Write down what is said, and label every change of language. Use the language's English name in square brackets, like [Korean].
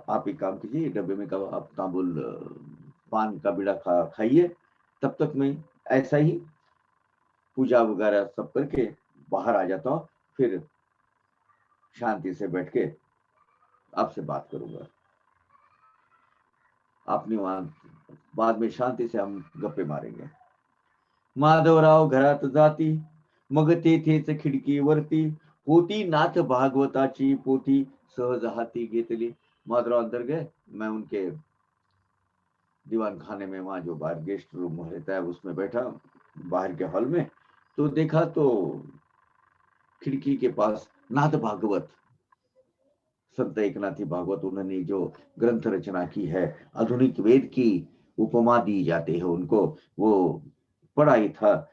[Hindi] आप एक काम कीजिए, डब्बे में का आप तांबुल पान का बीड़ा खाइए, तब तक मैं ऐसा ही पूजा वगैरह सब करके बाहर आ जाता हूँ, फिर शांति से बैठ के आपसे बात करूंगा। आपने वहां बाद में शांति से हम गप्पे मारेंगे। [Marathi] माधवराव घरात जाती, मग तेथेच खिडकीवरती, होती नाथ भागवताची पोथी, सहज हाती घेतली। [Hindi] माधवराव अंदर गए, मैं उनके दीवान खाने में, वहां जो बाहर गेस्ट रूम रहता है उसमें बैठा बाहर के हॉल में, तो देखा तो खिड़की के पास नाथ भागवत, संत एकनाथी भागवत, उन्होंने जो ग्रंथ रचना की है, आधुनिक वेद की उपमा दी जाती है उनको, वो पढ़ा ही था।